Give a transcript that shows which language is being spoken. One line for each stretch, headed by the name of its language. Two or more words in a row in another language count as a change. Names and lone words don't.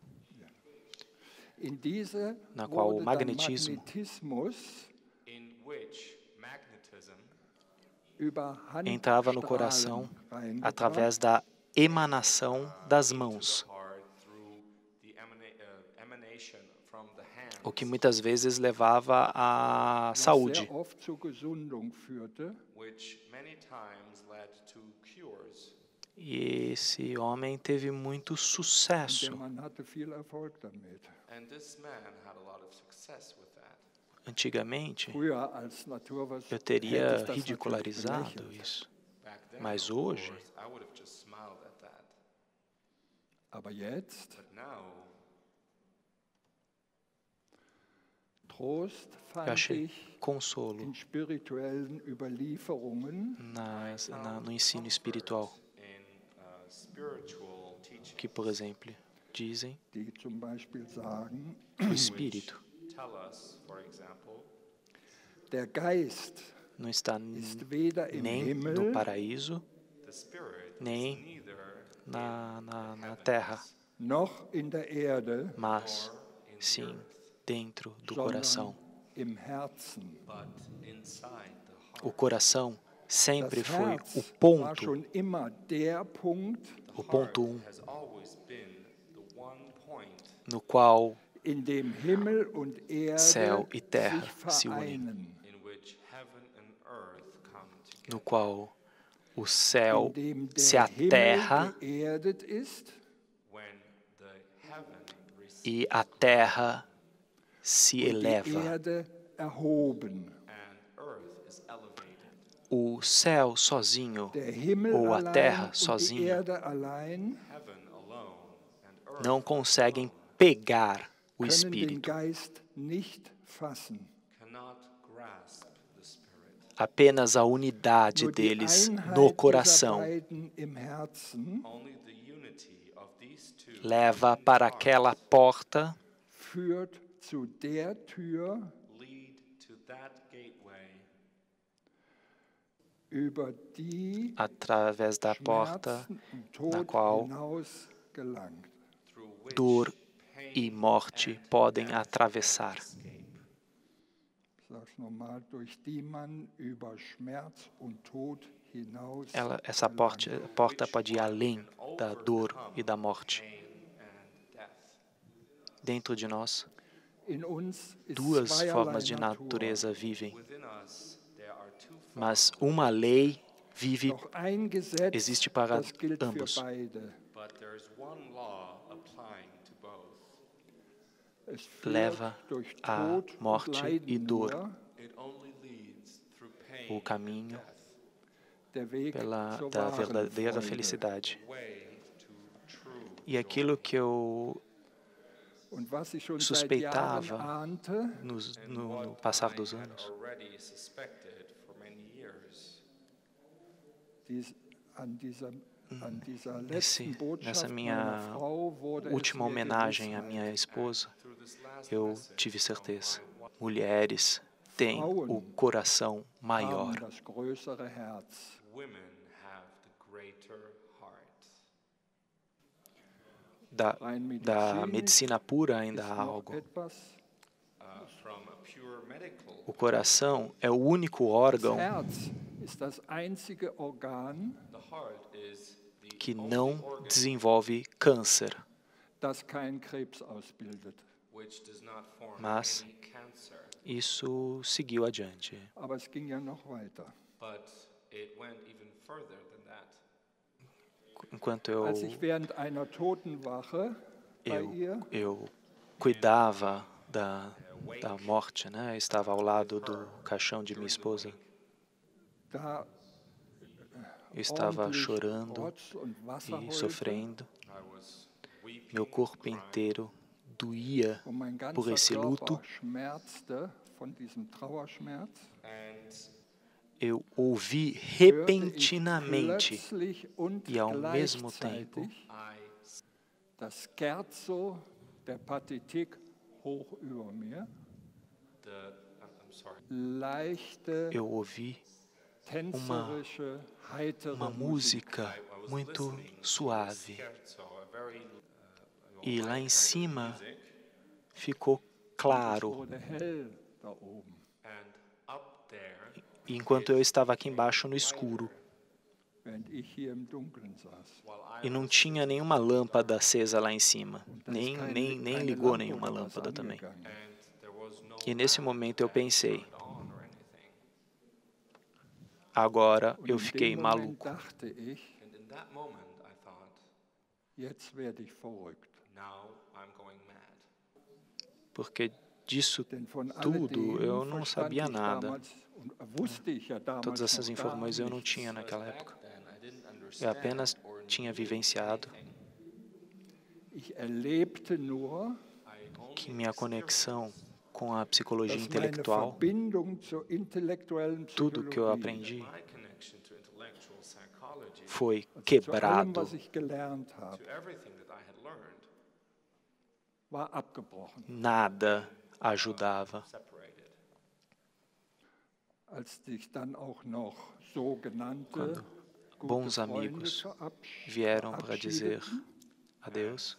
German: In diese
Portuguese: na qual o
German: wurde dann
Portuguese: magnetismo
German: Magnetismus über
Portuguese: entrava no coração
German: Handstrahlen reingebracht.
Portuguese: através da emanação das mãos, o que muitas vezes levava à
German: was
Portuguese: saúde,
German: sehr oft zur Gesundung führte.
Portuguese: e esse homem teve muito
German: Der
Portuguese: sucesso.
German: Mann hatte viel Erfolg damit.
Portuguese: Antigamente,
German: Früher als Naturwissenschaftler
Portuguese: eu
German: hätte
Portuguese: teria
German: ich das natürlich
Portuguese: ridicularizado
German: belächelt.
Portuguese: isso, mas hoje,
German: Aber jetzt, Trost
Portuguese: eu
German: fand
Portuguese: achei
German: ich
Portuguese: consolo
German: in spirituellen Überlieferungen,
Portuguese: no ensino espiritual, que, por exemplo, dizem
German: die zum Beispiel sagen,
Portuguese: que o espírito
German: der Geist
Portuguese: não está
German: ist weder im
Portuguese: nem no
German: Himmel
Portuguese: paraíso, nem na terra,
German: noch in der Erde,
Portuguese: mas sim dentro do
German: sondern
Portuguese: coração.
German: im Herzen.
Portuguese: O coração sempre
German: Das
Portuguese: foi
German: Herz
Portuguese: o
German: war
Portuguese: ponto,
German: schon immer der Punkt,
Portuguese: o ponto no qual
German: in dem Himmel und Erde
Portuguese: céu e terra
German: sich
Portuguese: se unem,
German: vereinen,
Portuguese: no qual o céu
German: in dem
Portuguese: se
German: der
Portuguese: aterra
German: Himmel geerdet ist
Portuguese: e a terra se
German: und die
Portuguese: eleva.
German: Erde erhoben.
English: and earth is elevated.
Portuguese: O céu sozinho
German: Der Himmel
Portuguese: ou a
German: allein
Portuguese: terra
German: und die
Portuguese: sozinha
German: Erde allein
English: Heaven alone and earth
Portuguese: não conseguem pegar o
German: können den
Portuguese: Espírito.
German: Geist nicht fassen.
English: cannot grasp the Spirit.
Portuguese: Apenas a unidade
German: Nur die
Portuguese: deles
German: Einheit
Portuguese: no
German: dieser
Portuguese: coração
German: beiden im Herzen
English: Only the unity of these two
Portuguese: leva para aquela porta
German: führt zu der Tür,
English: lead to that gateway
German: über die
Portuguese: através da porta
German: Schmerzen und
Portuguese: na
German: Tod
Portuguese: qual
German: hinaus gelangt.
English: through which
Portuguese: dor
English: pain
Portuguese: e morte
English: and
Portuguese: podem
English: death
Portuguese: atravessar.
English: escape.
German: Ich sage es nochmal, durch die man über Schmerz und Tod hinaus
Portuguese: Essa porta pode ir além da dor e da morte.
English: Pain and death.
Portuguese: Dentro de nós,
German: in uns ist
Portuguese: duas
German: zweierlei
Portuguese: formas de
German: Natur.
Portuguese: natureza vivem,
English: Within us there are two
Portuguese: mas uma lei vive,
German: Doch ein Gesetz,
Portuguese: existe para
German: das gilt
Portuguese: ambos.
German: für beide.
English: but there's one law applying to both.
German: Es führt
Portuguese: leva
German: durch
Portuguese: à
German: Tod
Portuguese: morte
German: und
Portuguese: e
German: Leiden
Portuguese: dor.
German: nur.
English: It only leads through pain
Portuguese: O caminho
English: and death,
German: Der Weg zur
Portuguese: da
German: wahren
Portuguese: verdadeira
German: Freude.
Portuguese: felicidade.
English: way to true
Portuguese: E aquilo que eu
German: Und was ich schon seit
Portuguese: suspeitava
German: Jahren ahnte,
Portuguese: no passar dos anos,
English: already suspected for many years.
German: an dieser
Portuguese: nessa
German: letzten Botschaft meiner
Portuguese: minha
German: Frau wurde es
Portuguese: última
German: mir
Portuguese: homenagem à
German: Gewissheit.
Portuguese: minha esposa,
English: Through this last
Portuguese: eu
English: message
Portuguese: tive
English: from
Portuguese: certeza.
English: my wife,
Portuguese: Mulheres têm o coração
German: Haben
Portuguese: maior.
German: das größere Herz.
English: women have the greater heart.
German: Rein Da medizinisch
Portuguese: medicina pura ainda
German: ist
Portuguese: há
German: noch
Portuguese: algo.
German: etwas.
English: From a pure medical
Portuguese: O coração é o único
German: Das
Portuguese: órgão
German: Herz ist das einzige Organ,
English: the heart is the
Portuguese: que
English: only
Portuguese: não
English: organ
Portuguese: desenvolve câncer,
German: das keinen Krebs ausbildet.
English: which does not form
Portuguese: Mas-
English: any cancer.
Portuguese: isso seguiu adiante.
German: Aber es ging ja noch weiter.
English: But it went even further than that.
Portuguese: Enquanto eu,
German: Als ich während einer Totenwache bei ihr
Portuguese: eu cuidava da morte, né? Eu estava ao lado do caixão de minha esposa. da Eu estava
German: ordentlich
Portuguese: chorando
German: Rotz und Wasser
Portuguese: e
German: heulte
Portuguese: sofrendo.
English: I was weeping,
Portuguese: Meu corpo inteiro doía
German: und mein
Portuguese: por
German: ganzer
Portuguese: esse luto.
German: Körper schmerzte von diesem Trauerschmerz,
English: and
Portuguese: Eu ouvi
German: hörte ich
Portuguese: repentinamente
German: plötzlich und
Portuguese: e ao mesmo tempo
German: gleichzeitig
English: I
German: das Scherzo der Partitik hoch über mir,
English: I'm sorry.
German: leichte,
Portuguese: eu ouvi
German: tänzerische, heitere
Portuguese: uma
German: Musik.
Portuguese: música muito suave.
English: Scherzo, a very
Portuguese: E lá em cima
English: music,
Portuguese: ficou
German: Es
Portuguese: claro.
German: wurde hell da oben.
English: and up there,
Portuguese: E enquanto eu estava aqui embaixo no escuro
German: Während ich hier im Dunkeln saß.
Portuguese: e não tinha nenhuma lâmpada acesa lá em cima, nem ligou nenhuma lâmpada também.
English: and there was no
Portuguese: E nesse momento eu pensei,
English: on or anything.
Portuguese: agora
German: Und
Portuguese: eu
German: in
Portuguese: fiquei
German: dem Moment
Portuguese: maluco,
German: dachte ich,
English: And in that moment, I thought,
German: jetzt werde ich verrückt.
English: now I'm going mad.
Portuguese: porque disso
German: Denn von
Portuguese: tudo
German: alledem
Portuguese: eu não
German: verstand
Portuguese: sabia
German: ich
Portuguese: nada.
German: damals, und wusste ich ja damals
Portuguese: Todas essas
German: noch gar
Portuguese: informações eu não
German: nichts.
Portuguese: tinha naquela época.
English: Then I didn't
Portuguese: Eu
English: understand
Portuguese: apenas
English: or
Portuguese: tinha
English: knew
Portuguese: vivenciado
English: anything.
German: Ich erlebte nur,
English: I only
Portuguese: que minha conexão com a psicologia
German: dass meine
Portuguese: intelectual,
German: Verbindung zur intellektuellen
Portuguese: tudo que eu
German: Psychologie,
Portuguese: aprendi,
English: my connection to intellectual psychology,
Portuguese: foi
German: zu allem,
Portuguese: quebrado.
German: was ich gelernt habe,
English: to everything that I had learned,
German: war abgebrochen.
Portuguese: Nada ajudava.
English: separated.
German: Als sich dann auch noch sogenannte
Portuguese: Quando
German: gute
Portuguese: bons
German: Freunde
Portuguese: amigos vieram para dizer adeus,